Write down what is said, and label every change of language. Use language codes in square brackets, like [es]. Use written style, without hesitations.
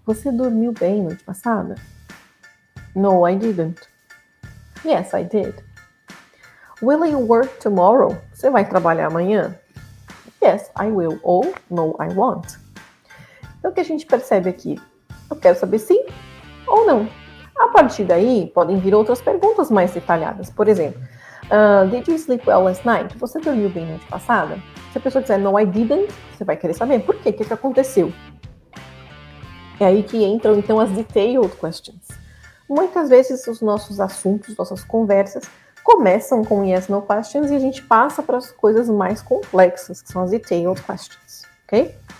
[pt] Você dormiu bem noite passada? [en] No, I didn't. Yes, I did. Will you work tomorrow? [pt] Você vai trabalhar amanhã? [en] Yes, I will. [pt] Ou [en] no, I won't. [pt] Então, o que a gente percebe aqui? Eu quero saber sim ou não. A partir daí, podem vir outras perguntas mais detalhadas. [en] Por exemplo, did you sleep well last night? [pt] Você dormiu bem noite passada? Se a pessoa disser [en] no, I didn't, [pt] você vai querer saber por quê, o que aconteceu. É aí que entram, então, as detailed questions. Muitas vezes, os nossos assuntos, nossas conversas, começam com yes, no questions e a gente passa para as coisas mais complexas, que são as detailed questions, ok?